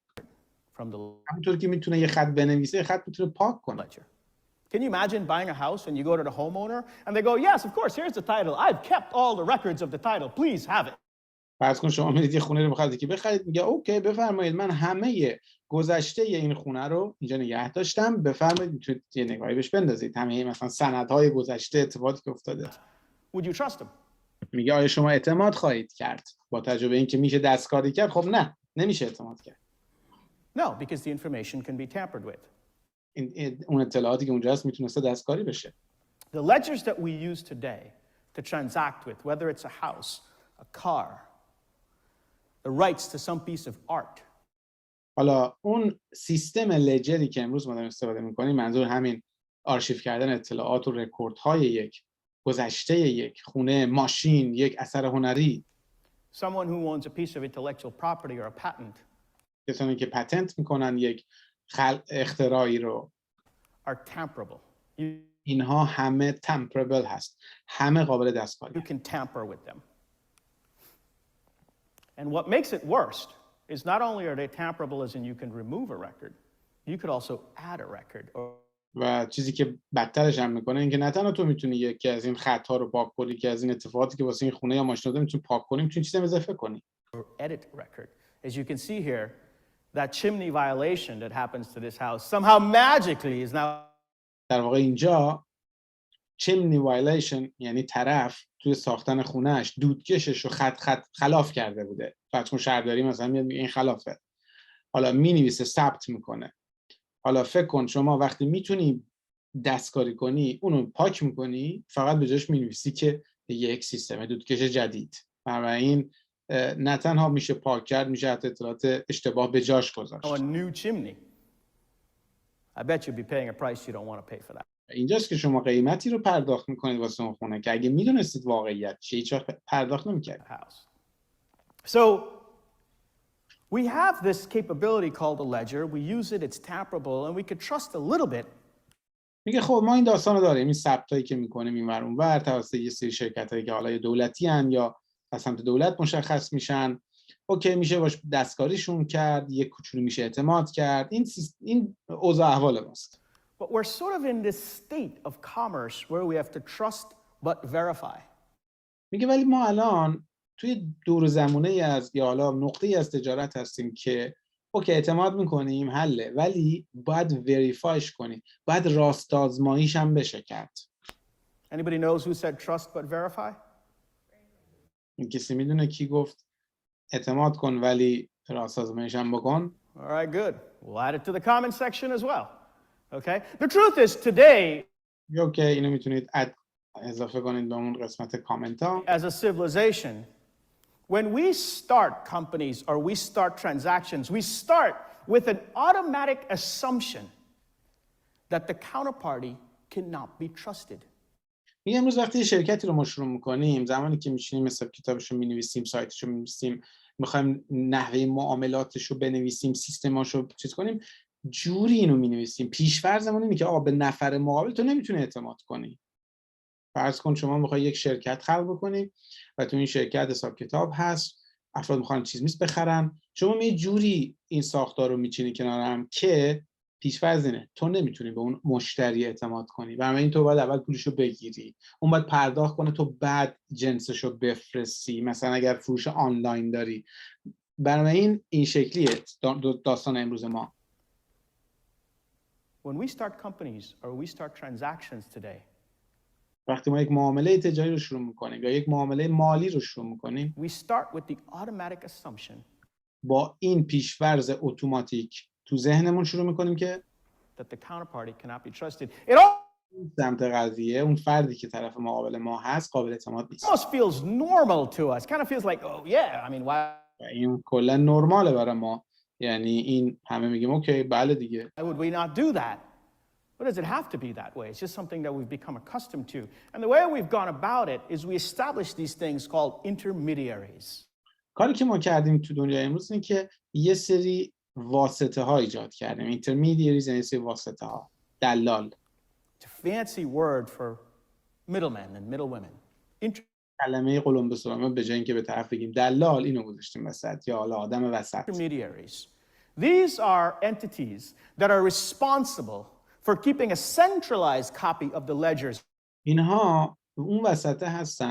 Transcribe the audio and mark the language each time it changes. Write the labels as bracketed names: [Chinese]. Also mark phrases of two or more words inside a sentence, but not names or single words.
[Persian] همونطور که میتونه یه خط بنویسه، یه خط میتونه پاک کنه. [English] Can you imagine buying a house and you go to the homeowner and they go, yes, of course, here's the title. I've kept all the records of the title. Please have it. [Persian] فرض کن شما میرید یه خونه رو می‌خواید که بخرید، میگه اوکی بفرمایید من همه گذشته این خونه رو اینجا نگه داشتم، بفرمایید میتونید یه نگاهی بهش بندازید، همه مثلا سندهای گذشته اتفاقاتی که افتاده. [English] Would you trust them? [Persian] میگه آیا شما اعتماد خواهید کرد با توجه به اینکه میشه دستکاری کرد؟ خب نه، نمیشه اعتماد کرد. [English] No, because the information can be tampered with. [Persian] اون اطلاعاتی که اونجا هست میتونه دستکاری بشه. [English] The ledgers that we use today to transact with, whether it's a house, a car, the rights to some piece of art. [Persian] حالا اون سیستم لجری که امروز ما داریم استفاده می‌کنیم منظور همین آرشیو کردن اطلاعات و رکوردهای یک گذشته یک خونه، ماشین، یک اثر هنری. [English] Someone who owns a piece of intellectual property or a patent [Persian] کسانی که پتنت میکنن یک اختراعی رو [English] are tamperable. [Persian] اینها همه تمپربل هست، همه قابل دستکاری. [English] You can tamper with them. And what makes it worst is not only are they tamperable as in you can remove a record, you could also add a record. [Persian] و چیزی که بدترش هم میکنه این که نه تنها تو میتونی یکی از این خطا رو پاک کنی که از این اتفاقاتی که واسه این خونه یا ماشین داده میتونی پاک کنی، میتونی چیزی اضافه کنی. [English] Or edit record. As you can see here, that chimney violation that happens to this house somehow magically is now [Persian] در واقع اینجا [English] chimney violation [Persian] یعنی طرف توی ساختن خونهش دودکشش رو خلاف کرده بوده. فرض شهرداری مثلا میاد میگه این خلافه. حالا مینویسه ثبت میکنه. حالا فکر کن شما وقتی میتونی دستکاری کنی اونو پاک میکنی فقط به جاش مینویسی که یک سیستم دودکش جدید. بنابراین نه تنها میشه پاک کرد میشه حتی اطلاعات اشتباه به جاش گذاشت. [English] a new chimney. I bet you'd be paying a price you don't want to pay for that. [Persian] اینجاست که شما قیمتی رو پرداخت میکنید واسه اون خونه که اگه میدونستید واقعیت چیه هیچ وقت پرداخت نمیکردید. [English] So we have this capability called a ledger. We use it, it's tamperable, and we could trust a little bit. [Persian] میگه خب ما این داستان رو داریم، این ثبتایی که میکنیم اینور اونور توسط یه سری شرکتایی که حالا دولتی ان یا از سمت دولت مشخص میشن، اوکی میشه باش دستکاریشون کرد، یه کوچولو میشه اعتماد کرد. این اوضاع احوال ماست. [English] But we're sort of in this state of commerce where we have to trust but verify. [Persian] میگه ولی ما الان توی دور زمونه از یا حالا نقطه‌ای از تجارت هستیم که اوکی اعتماد میکنیم حله ولی باید وریفایش کنیم، باید راست آزماییش هم بشه کرد. [English] Anybody knows who said trust but verify? [Persian] کسی میدونه کی گفت اعتماد کن ولی راست آزماییش هم بکن؟ [English] All right, good. We'll add it to the comment section as well. Okay? The truth is today, [Persian] اوکی اینو میتونید اضافه کنید به اون قسمت کامنت ها. [English] as a civilization, when we start companies or we start transactions, we start with an automatic assumption that the counterparty cannot be trusted. [Persian] میگه امروز وقتی شرکتی رو ما شروع میکنیم، زمانی که میشینیم حساب کتابش رو مینویسیم، سایتش رو مینویسیم، میخوایم نحوه معاملاتش رو بنویسیم، سیستماش رو چیز کنیم، جوری اینو مینویسیم پیش‌فرضمون اینه که آقا به نفر مقابل تو نمیتونی اعتماد کنی. فرض کن شما میخوای یک شرکت خلق بکنی و تو این شرکت حساب کتاب هست، افراد میخوان چیز میز بخرن، شما یه جوری این ساختار رو میچینی کنارم که پیش‌فرض اینه تو نمیتونی به اون مشتری اعتماد کنی. بنابراین تو باید اول پولشو بگیری، اون باید پرداخت کنه، تو بعد جنسشو بفرستی. مثلا اگر فروش آنلاین داری. بنابراین این شکلیه داستان امروز ما. [English] When we start companies or we start transactions today, [Persian] وقتی ما یک معامله تجاری رو شروع میکنیم یا یک معامله مالی رو شروع میکنیم، [English] we start with the automatic assumption [Persian] با این پیش‌فرض اتوماتیک تو ذهنمون شروع میکنیم که [English] that the counterparty cannot be trusted. It almost [Persian] سمت قضیه اون فردی که طرف مقابل ما هست قابل اعتماد نیست. [English] feels normal to us. Kind of feels like, oh yeah, I mean, why [Persian] این کلا نرماله برای ما. یعنی این همه میگیم اوکی بله دیگه. [English] would we not do that? What does it have to be that way? It's just something that we've become accustomed to. And the way we've gone about it is we establish these things called intermediaries. [Persian] کاری که ما کردیم تو دنیای امروز اینه که یه سری واسطه ها ایجاد کردیم. intermediaries یعنی سری واسطه ها. دلال. [English] It's a fancy word for middlemen and middlewomen. [Persian] کلمه قلم به سلامه به جای اینکه به طرف بگیم دلال اینو گذاشتیم وسط یا حالا آدم وسط. [English] Intermediaries. These are entities that are responsible for keeping a centralized copy of the ledgers. [Persian] اینها اون وسطه هستن.